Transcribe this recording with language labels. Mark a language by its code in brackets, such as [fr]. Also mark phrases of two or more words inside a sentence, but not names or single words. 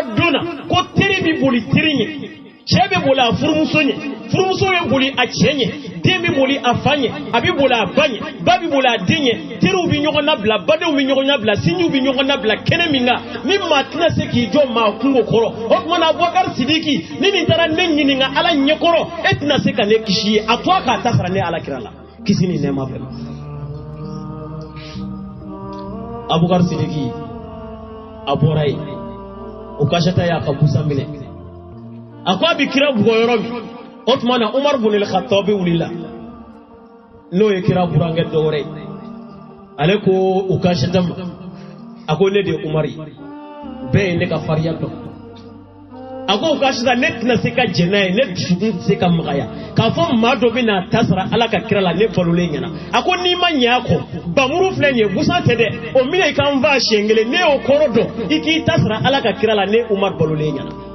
[bm] donna ko teri bi boli teri ɲɛ cɛ bɛ boli a furumuso ɲɛ furumuso bɛ boli a cɛ ɲɛ den bɛ boli a fa ɲɛ a bɛ boli a ba ɲɛ ba bɛ boli a den ɲɛ teriw bɛ ɲɔgɔn labila badenw bɛ ɲɔgɔn labila sinjiw bɛ ɲɔgɔn labila kɛnɛ min kan ni maa tɛna se k'i jɔ maa kungo kɔrɔ o tuma na Abubakar Sidiki ni nin taara ne ɲininka ala ɲɛkɔrɔ e tɛna se ka ne kisi ye a to a k'a ta sara ne ala kira la kisi ni nɛɛma bɛɛ ma Abubakar Sidiki a bɔra yen Ukashata y'a ka busan minɛ a ko a bɛ kira bugɔ yɔrɔ min o tuma na Umar ibn al-Khattab wulila n'o ye kira burankɛ dɔ wɛrɛ ye ale ko Ukashata ma a ko ne de ye Umar ye bɛɛ ye ne ka farinya dɔn a ko Ukashata ne tɛna se ka jɛn n'a ye ne dusukun tɛ se ka magaya k'a fɔ maa dɔ bɛ na ta sara ala ka kira la ne balolen ɲɛna a ko n'i ma ɲɛ a kɔ bamuru filɛ nin ye busan tɛ dɛ o minɛ i kan fa siɲɛ kelen ne y'o kɔrɔ dɔn i k'i ta sara ala ka kira la ne Umar balolen ɲɛna